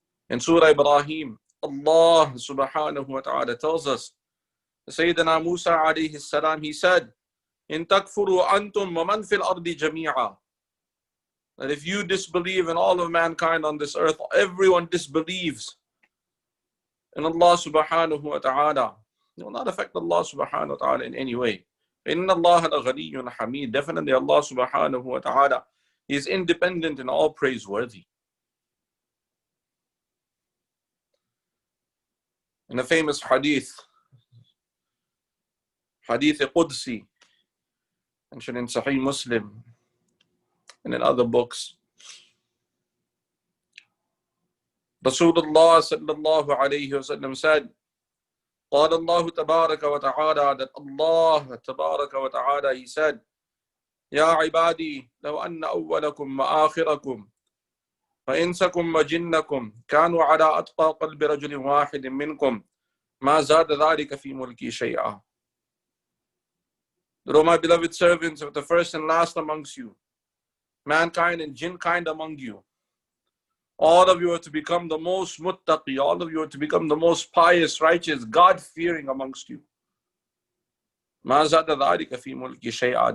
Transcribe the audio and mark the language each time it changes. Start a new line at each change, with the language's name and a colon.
English: In Surah Ibrahim, Allah subhanahu wa ta'ala tells us, Sayyidina Musa alayhi salam, he said,
Arabic: إِن تَكْفُرُوا أَنْتُمْ وَمَنْ فِي الْأَرْضِ جَمِيعًا,
English: that if you disbelieve in all of mankind on this earth, everyone disbelieves in Allah subhanahu wa ta'ala, it will not affect Allah subhanahu wa ta'ala in any way.
Arabic: إِنَّ اللَّهَ لَغَنِيٌّ حَمِيدٌ.
English: Definitely Allah subhanahu wa ta'ala is independent and all praiseworthy. In a famous hadith Qudsi, mentioned in Sahih Muslim and in other books,
Arabic: Rasulullah sallallahu alayhi wa sallam said, قال الله تبارك وتعالى,
English: that Allah
Arabic: تبارك وتعالى,
English: He said,
Arabic: يا عبادي لو أن أولكم وآخركم فإنسكم وجنكم كانوا على أتقى قلب رجل واحد منكم ما زاد ذلك في ملكي شيئا.
English: O my beloved servants, of the first and last amongst you, mankind and jinnkind among you, all of you are to become the most muttaqi, all of you are to become the most pious, righteous, God-fearing amongst you.
Arabic: مَا زَادَ ذَلِكَ فِي مُلْكِ شَيْئًا.